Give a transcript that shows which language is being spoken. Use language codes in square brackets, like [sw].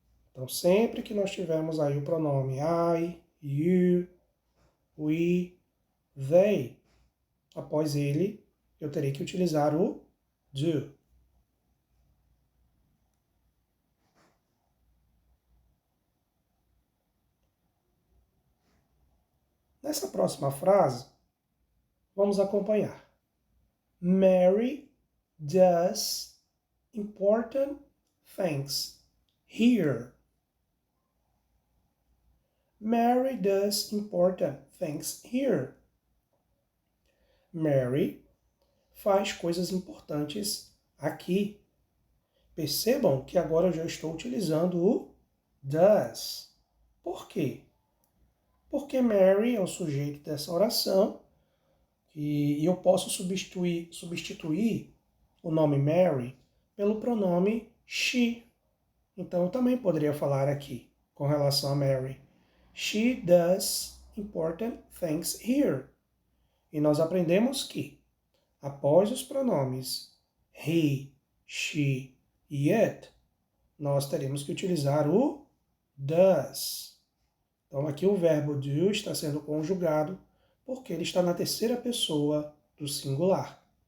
[pt] Então, sempre que nós tivermos aí o pronome I, you, we, they, após ele, eu terei que utilizar o do. Nessa próxima frase, vamos acompanhar. [en] Mary does important things here. Mary does important things here. [pt] Mary faz coisas importantes aqui. Percebam que agora eu já estou utilizando o does. Por quê? Porque Mary é o sujeito dessa oração e eu posso substituir o nome Mary pelo pronome she. Então eu também poderia falar aqui com relação a Mary. [en] She does important things here. [pt] E nós aprendemos que, após os pronomes he, she e it, nós teremos que utilizar o does. Então aqui o verbo do está sendo conjugado porque ele está na terceira pessoa do singular.